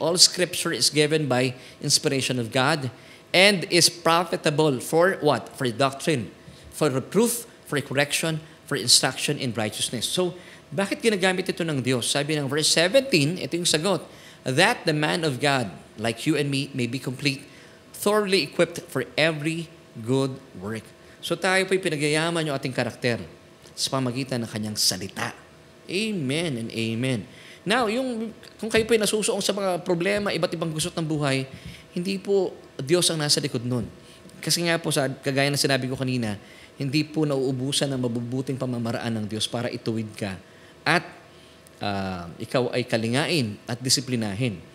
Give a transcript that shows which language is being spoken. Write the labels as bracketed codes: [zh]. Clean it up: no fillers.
[en] All scripture is given by inspiration of God and is profitable for what? For doctrine, for reproof, for correction, for instruction in righteousness. [tl] So, bakit ginagamit ito ng Diyos? Sabi ng [en] verse 17, [tl] ito yung sagot, [en] that the man of God, like you and me, may be complete, thoroughly equipped for every good work. [tl] So tayo po'y pinagyayaman yung ating karakter sa pamagitan ng kanyang salita. [en] Amen and amen. [tl] Now, kung kayo po'y nasusuong sa mga problema, iba't ibang gusot ng buhay, hindi po Diyos ang nasa likod nun. Kasi nga po, kagaya na sinabi ko kanina, hindi po nauubusan ng mabubuting pamamaraan ng Diyos para ituwid ka at ikaw ay kalingain at disiplinahin.